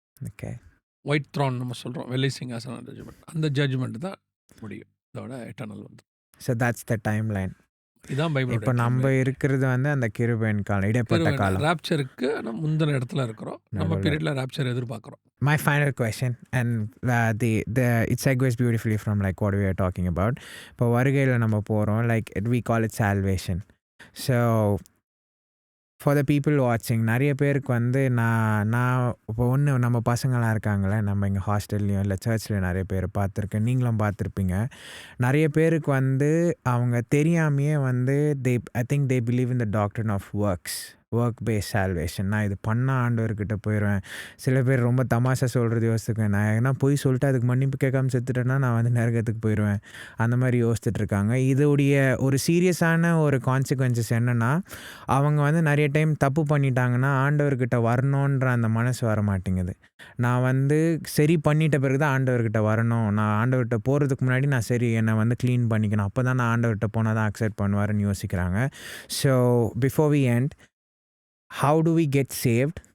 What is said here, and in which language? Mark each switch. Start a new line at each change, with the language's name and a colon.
English: Okay.
Tamil: White thorn நம்ம சொல்கிறோம், வெள்ளை சிங்காசனம் ஜட்ஜ்மெண்ட். அந்த ஜட்ஜ்மெண்ட் தான் முடியும், இதோட எட்டர்னல் வந்து.
English: So that's the timeline.
Tamil: இதான் பைபிள். இப்போ நம்ம இருக்கிறது வந்து அந்த கிருபையின் காலம், இடைப்பட்ட காலம். ராப்சருக்கு நம்ம முந்தின இடத்துல இருக்கிறோம். நம்ம பீரியடில் ராப்சர் எதிர்பார்க்குறோம்.
English: My final question, and it segues beautifully from like what we are talking about.
Tamil: இப்போ வருகையில் நம்ம போகிறோம்,
English: like we call it salvation.
Tamil: So for the people watching, நிறைய பேருக்கு வந்து நான் இப்போ நம்ம பசங்களாம் இருக்காங்களே, நம்ம இங்கே ஹாஸ்டல்லையும் இல்லை சர்ச்லேயும் நிறைய பேர் பார்த்துருக்கேன், நீங்களும் பார்த்துருப்பீங்க. நிறைய பேருக்கு வந்து அவங்க தெரியாமையே வந்து
English: I think they believe in the doctrine of
Tamil: work base salvation. நான் இது பண்ணால் ஆண்டவர்கிட்ட போயிடுவேன். சில பேர் ரொம்ப தமாஷா சொல்கிறது யோசிச்சுக்கேன், நான் ஏன்னா போய் சொல்லிட்டு அதுக்கு மன்னிப்பு கேட்காம செத்துட்டேன்னா நான் வந்து நரகத்துக்கு போயிடுவேன், அந்த மாதிரி யோசிச்சுட்ருக்காங்க. இதோடைய ஒரு சீரியஸான ஒரு கான்சிக்வன்சஸ் என்னென்னா, அவங்க வந்து நிறைய டைம் தப்பு பண்ணிட்டாங்கன்னா ஆண்டவர்கிட்ட வரணுன்ற அந்த மனசு வர மாட்டேங்குது. நான் வந்து சரி பண்ணிட்ட பிறகு தான் ஆண்டவர்கிட்ட வரணும், நான் ஆண்டவர்கிட்ட போகிறதுக்கு முன்னாடி நான் சரி என்னை வந்து க்ளீன் பண்ணிக்கணும், அப்போ தான் நான் ஆண்டவர்கிட்ட போனால் தான் அக்செப்ட் பண்ணுவாருன்னு யோசிக்கிறாங்க.
English: So before we end, how do we get saved?